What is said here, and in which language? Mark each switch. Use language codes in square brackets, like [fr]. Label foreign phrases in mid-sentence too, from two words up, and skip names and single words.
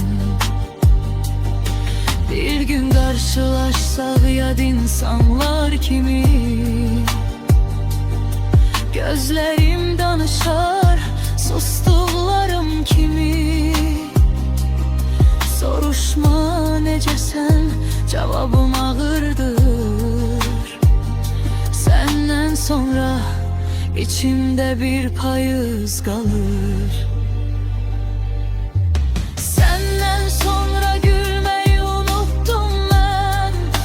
[tr] Bir gün karşılaşsak yad insanlar kimi. Gözlerim danışar, sustuklarım kimi. [az] Soruşma necəsən, [tr] cevabım ağırdır. Senden sonra içimde bir payız kalır. Senden sonra gülmeyi unuttum ben.